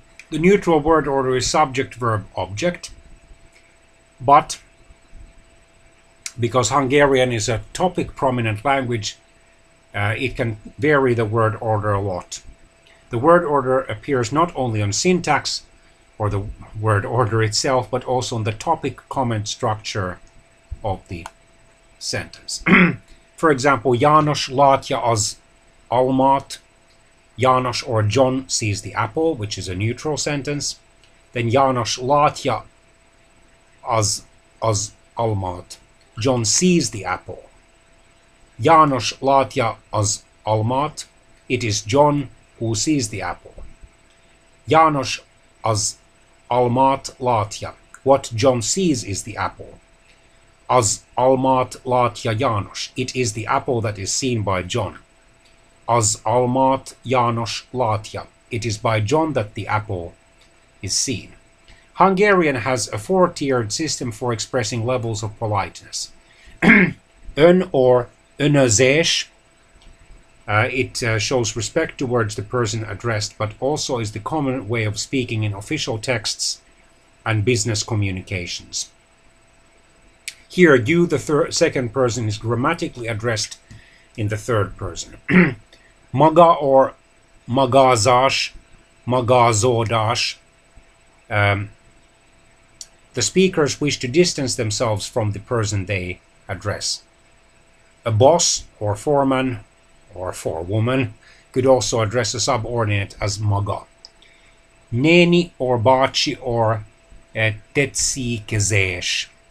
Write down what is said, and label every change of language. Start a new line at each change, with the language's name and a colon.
English: The neutral word order is subject, verb, object, but because Hungarian is a topic prominent language, it can vary the word order a lot. The word order appears not only on syntax or the word order itself, but also on the topic comment structure of the sentence. For example,
Hungarian: János látja az almát.
English: János or John sees the apple, which is a neutral sentence.
Hungarian: Then János látja az almát.
English: John sees the apple.
Hungarian: János látja az almát.
English: It is John who sees the apple.
Hungarian: János az almát látja.
English: What John sees is the apple.
Hungarian: Az almát látja János.
English: It is the apple that is seen by John.
Hungarian: Az almát János látja.
English: It is by John that the apple is seen. Hungarian has a four-tiered system for expressing levels of politeness. Ön or önözés. It shows respect towards the person addressed, but also is the common way of speaking in official texts and business communications. Here, you, the second person, is grammatically addressed in the third person. Maga or magazás, magazódás. The speakers wish to distance themselves from the person they address. A boss or foreman or forewoman could also address a subordinate as maga. Néni or bácsi or tetszékezés.